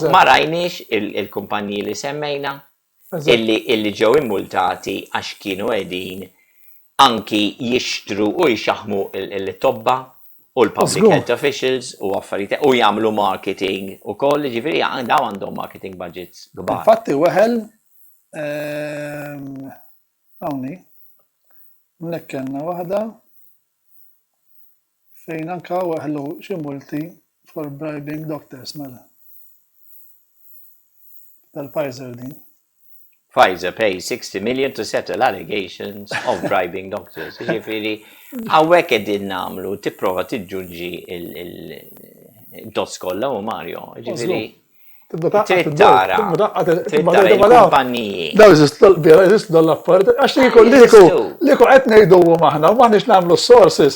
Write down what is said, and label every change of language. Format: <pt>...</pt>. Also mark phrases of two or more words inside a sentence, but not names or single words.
<mt>Ma rajniex il-kumpaniji li semmejna illi ġew immultati għax kienu qegħdin anki jixtru u jxaħmu il-tobba u l-</mt> <en>public health officials</en> <mt>u affarijiet u jagħmlu marketing ukoll, ġifieri daw għandhom</mt> <en>marketing budgets</en> <mt>kbar. Infatti weħel hawnni minnek kellna waħda fejn anka weħlu xi multi</mt> <en>for bribing doctors</en> <mt>mela. Tal-Pfizer din.</mt> <en>Pfizer pays 60 million to settle allegations of bribing doctors.</en> <mt>Ġifieri hawnhekk qegħdin nagħmlu tipprova tiġġunġi il-dots kollha u Mario. Ġifieri trid tara il-kumpaniji. Daw jeżistu l-affarijiet għax liku qed ngħiduhom aħna u m'aħniex nagħmlu sources.</mt>